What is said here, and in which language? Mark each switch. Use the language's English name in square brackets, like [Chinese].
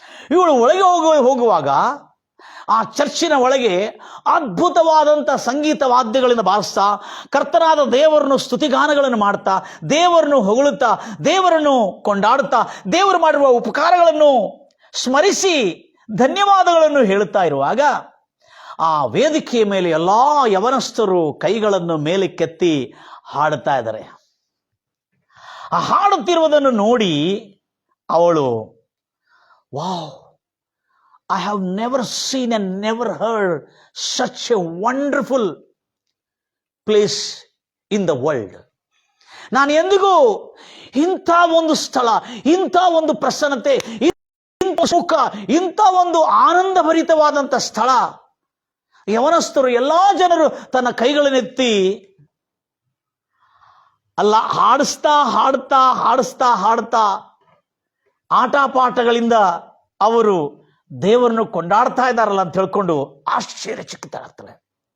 [Kannada] ಇವಳು ಒಳಗೆ ಹೋಗುವಾಗ ಆ ಚರ್ಚಿನ ಒಳಗೆ ಅದ್ಭುತವಾದಂಥ ಸಂಗೀತ ವಾದ್ಯಗಳಿಂದ ಬಾರಿಸ್ತಾ, ಕರ್ತನಾದ ದೇವರನ್ನು ಸ್ತುತಿಗಾನಗಳನ್ನು ಮಾಡ್ತಾ, ದೇವರನ್ನು ಹೊಗಳುತ್ತಾ, ದೇವರನ್ನು ಕೊಂಡಾಡುತ್ತಾ, ದೇವರು ಮಾಡಿರುವ ಉಪಕಾರಗಳನ್ನು ಸ್ಮರಿಸಿ ಧನ್ಯವಾದಗಳನ್ನು ಹೇಳುತ್ತಾ ಇರುವಾಗ ಆ ವೇದಿಕೆಯ ಮೇಲೆ ಎಲ್ಲಾ ಯವನಸ್ಥರು ಕೈಗಳನ್ನು ಮೇಲಕ್ಕೆತ್ತಿ ಹಾಡುತ್ತಾ ಇದ್ದಾರೆ. ಆ ಹಾಡುತ್ತಿರುವುದನ್ನು ನೋಡಿ ಅವಳು, [English] Wow, I have never seen and never heard such a wonderful place in the world. [Kannada] ನಾನು ಎಂದಿಗೂ ಇಂಥ ಒಂದು ಸ್ಥಳ, ಇಂಥ ಒಂದು ಪ್ರಸನ್ನತೆ, ಇಂಥ ಸುಖ, ಇಂಥ ಒಂದು ಆನಂದ ಭರಿತವಾದಂಥ ಸ್ಥಳ. ಯವನಸ್ಥರು ಎಲ್ಲಾ ಜನರು ತನ್ನ ಕೈಗಳನ್ನೆತ್ತಿ ಅಲ್ಲ ಹಾಡಿಸ್ತಾ ಹಾಡುತ್ತಾ ಹಾಡಿಸ್ತಾ ಹಾಡುತ್ತಾ ಆಟಪಾಠಗಳಿಂದ ಅವರು ದೇವರನ್ನು ಕೊಂಡಾಡ್ತಾ ಇದ್ದಾರಲ್ಲ ಅಂತ ಹೇಳ್ಕೊಂಡು ಆಶ್ಚರ್ಯಚಕಿತರಾಗ್ತಾಳೆ.